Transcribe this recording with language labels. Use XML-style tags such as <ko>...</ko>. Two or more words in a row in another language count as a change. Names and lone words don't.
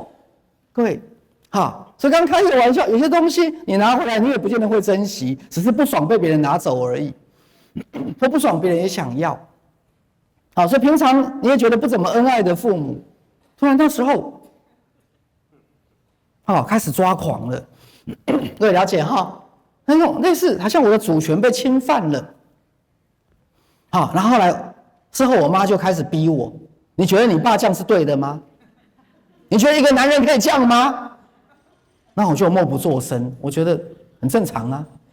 <zh>各位，好，所以剛開個玩笑，有些東西你拿回來，你也不見得會珍惜，只是不爽被別人拿走而已，或不爽別人也想要。好，所以平常你也覺得不怎麼恩愛的父母，突然那時候，開始抓狂了。各位了解哈？那種類似，好像我的主權被侵犯了。好，然後後來之後，我媽就開始逼我：你覺得你爸這樣是對的嗎？你覺得一個男人可以這樣嗎？那我就默不作聲，我覺得很正常啊。</zh>